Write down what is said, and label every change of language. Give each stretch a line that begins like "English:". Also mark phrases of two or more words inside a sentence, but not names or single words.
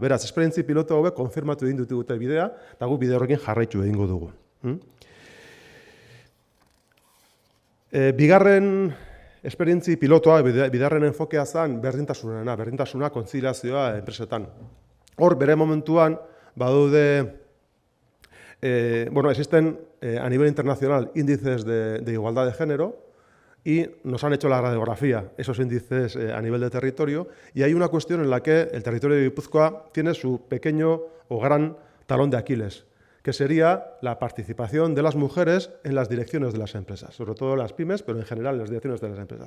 Basque: Beraz, esperientzi piloto hauek konfirmatu egin dute bidea, eta guk bide horrekin jarraitu egingo dugu. Bigarren esperientzi pilotoa, bigarren enfokea zen berdintasuna, kontziliazioa enpresetan. Hor, bere momentuan, badaude
Spanish: existen a nivel internacional índices de igualdad de género y nos han hecho la radiografía, esos índices a nivel de territorio, y hay una cuestión en la que el territorio de Guipúzcoa tiene su pequeño o gran talón de Aquiles, que sería la participación de las mujeres en las direcciones de las empresas, sobre todo las pymes, pero en general en las direcciones de las empresas.